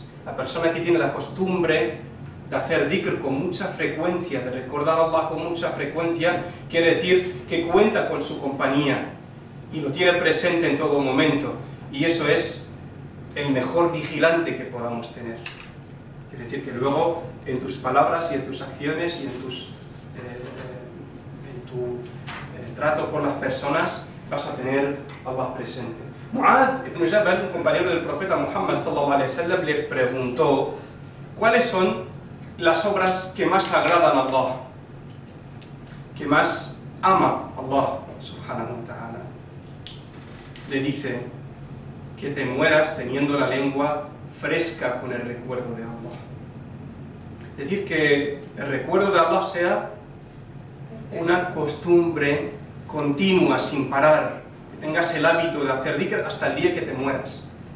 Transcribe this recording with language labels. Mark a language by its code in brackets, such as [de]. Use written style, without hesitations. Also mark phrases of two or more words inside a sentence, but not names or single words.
[es] La persona que tiene la costumbre de hacer dhikr con mucha frecuencia, de recordar a Allah con mucha frecuencia, quiere decir que cuenta con su compañía y lo tiene presente en todo momento, y eso es el mejor vigilante que podamos tener. Quiere decir que luego en tus palabras y en tus acciones y en tu trato con las personas vas a tener a Allah presente. Mu'adh ibn Jabal, un compañero del profeta Muhammad [ar] صلى الله عليه وسلم, [es] le preguntó cuáles son las obras que más agradan a Allah, que más ama Allah [ar] سبحانه وتعالى. [es] Le dice que te mueras teniendo la lengua fresca con el recuerdo de Allah. Es decir, que el recuerdo de Allah sea una costumbre continua, sin parar, que tengas el hábito de hacer dhikr hasta el día que te mueras.